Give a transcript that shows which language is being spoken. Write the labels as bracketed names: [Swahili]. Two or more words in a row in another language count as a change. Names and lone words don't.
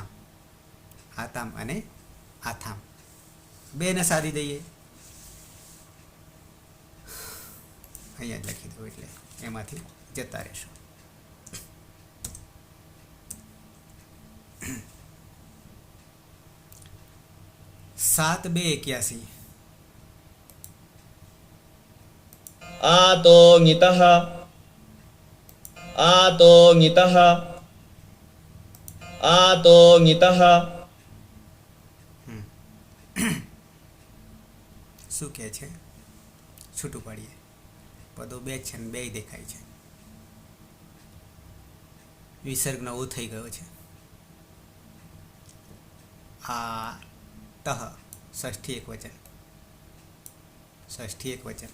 [Gujarati] આતામ અને આથામ 2 ને સાધી દઈએ. અહીંયા જ લખી દઉં એટલે એમાંથી જતા રહેશું. સાત 2 81. [Sanskrit] आतो ङितः, आतो ङितः, आतो ङितः. [Gujarati] શું કહે છે? છૂટું પાડીએ. પદો 2 છે ને 2 દેખાય છે. વિસર્ગનો ઓ થઈ ગયો છે. આ તહ ષષ્ઠી એકવચન, ષષ્ઠી એકવચન.